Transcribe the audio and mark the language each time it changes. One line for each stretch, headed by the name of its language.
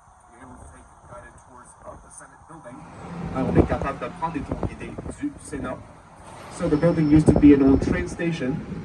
English: You're able to take guided tours of the Senate building.
French: On est capable de prendre des tours guidés du Sénat.
English: So the building used to be an old train station.